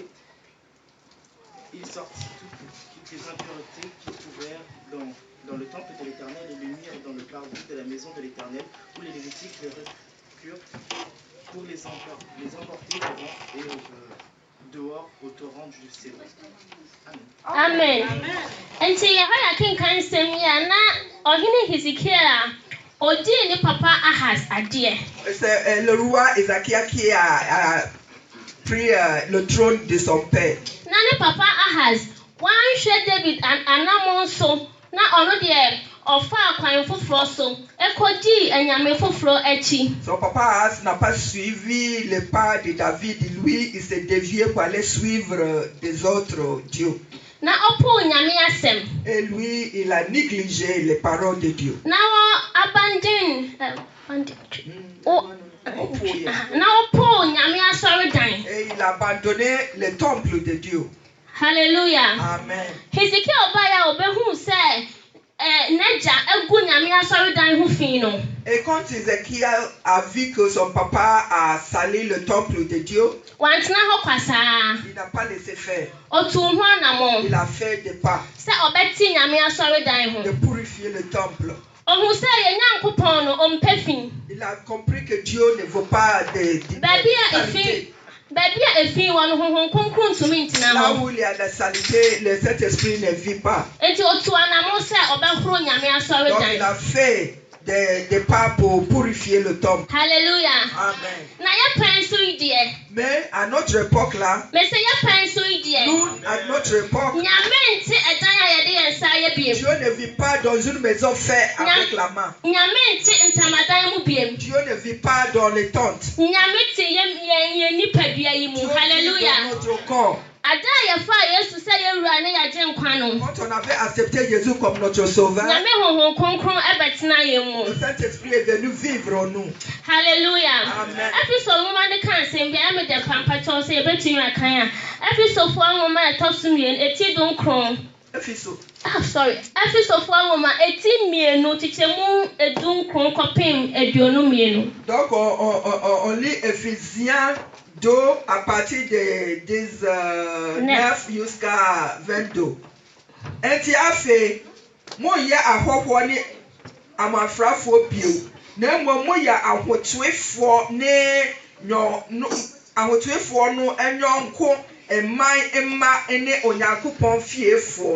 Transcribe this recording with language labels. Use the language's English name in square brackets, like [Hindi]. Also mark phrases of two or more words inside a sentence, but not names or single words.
[French] Ils sortirent toutes les impuretés qu'ils trouvèrent dans le temple de l'Éternel et le mirent dans le parvis de la maison de l'Éternel, où les Lévitiques les reculent pour les emporter dehors au torrent du Cédron. Amen. [Akan] Enti Yehoiakim kan sɛm yi a na ɔhene Hezekiah odi ne papa Ahaz adeɛ. [French] C'est le roi Ézéchias qui a pris le trône de son père. [Akan] Na ne papa Ahaz wanhwɛ David anamon so na ɔno deɛ ɔfa akwan foforɔ so ekodi anyame foforɔ akyi. [French] Son papa Ahaz n'a pas suivi les pas de David. Lui, il s'est dévié pour aller suivre des autres dieux. [Akan] Na ɔpo nyame asɛm. [French] Et lui, il a négligé les paroles de Dieu. [Akan] Na abandon na ɔpo nyame asɔredan. [French] Et il a abandonné le temple de Dieu. Hallelujah. Amen. [Akan] Hezekiah obaya obehu sɛ n'agya egu nyame asɔredan ho fi no. [French] Et quand Ézéchias a vu que son papa a sali le temple de Dieu, [Akan] Wantena hɔ kwasaa. [French] il n'a pas laissé faire. [Akan] Otu ho anamɔ. [French] Il a fait des pas [Akan] Sɛ ɔbɛti nyame asɔredan ho. [French] de purifier le temple. [Akan] Ohu sɛ yɛ Nyankopɔn no ɔmpɛ fi. [French] Il a compris que Dieu ne veut pas de saleté. [Akan] Baabi a efi wɔ no honhom kronkron ntumi ntena [French] Là [Akan] hɔ. [French] où il y a la saleté, le Saint-Esprit ne vit pas. [Akan] Enti otu anamɔ sɛ ɔbɛhoro nyame [French] Donc il [Akan] asɔredan. [French] a fait des pas pour purifier le temple. Hallelujah. Amen. [Akan] Na yɛpɛn so yi deɛ. [French] Mais à notre époque là, [Akan] Mese yɛpɛn so yi deɛ. [French] nous, à notre époque, [Akan] Nyame nti ɛdan a yɛde yɛn nsa ayɛ biem. [French] Dieu ne vit pas dans une maison faite avec la main. [Akan] Nyame nti ntamadan mu biem. [French] Dieu ne vit pas dans les tentes. [Akan] Nyame ti yɛn nipadua yi mu. [French] Dieu vit dans Hallelujah. notre corps. [Akan] Ada yɛfa Yesu sɛ yɛwura ne yɛgye nkwa no. [French] Quand on avait accepté Jésus comme notre sauveur, [Akan] Nyame honhom kronkron ɛbɛtena yɛn mu. [French] le Saint-Esprit est venu vivre en nous. Hallelujah. Amen. [Akan] Efiso nwoma de kan sɛm bi ɛmɛ de pampakyɛw sɛ yɛbɛtumi akan a. Efisofo nwoma ɛtɔ so mmienu eti dunkron. Efisofo nwoma eti mmienu titemu edunkron kɔpem aduonu mmienu. [French] Donc on lit Éphésiens 2 à partir de 19 jusqu'à 22. [Akan] Enti afe mo yɛ ahɔhoɔ ne amafrafoɔ bio. Na mmom mo yɛ ahotoefoɔ ne ahotoefoɔ no nyɔnko mma ne Onyankopɔn fiefoɔ.